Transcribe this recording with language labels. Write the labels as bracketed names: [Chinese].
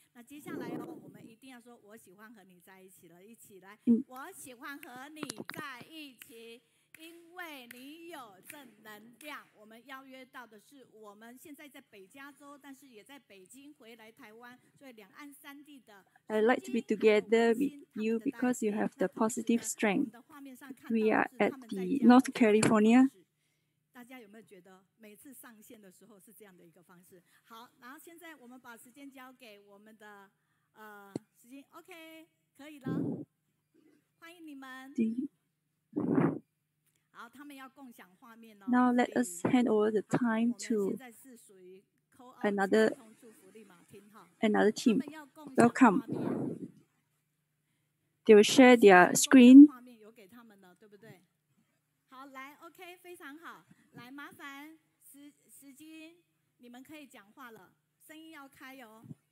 [Chinese] 那接下来我们一定要说，我喜欢和你在一起了，一起来，我喜欢和你在一起，因为你有正能量。我们邀约到的是我们现在在北加州，但是也在北京回来台湾，所以两岸三地的。 [English] I like to be together with you because you have the positive strength. We are at the North California. [Chinese] 大家有没有觉得每次上线的时候是这样的一个方式？好，然后现在我们把时间交给我们的时间 ，OK， 可以了，欢迎你们。好，他们要共享画面哦。 [English] Now let us hand over the time to another team. Welcome. They will share their screen. [Chinese] 有给他们了，对不对？好，来 ，OK， 非常好。来，麻烦时间，你们可以讲话了，声音要开哦。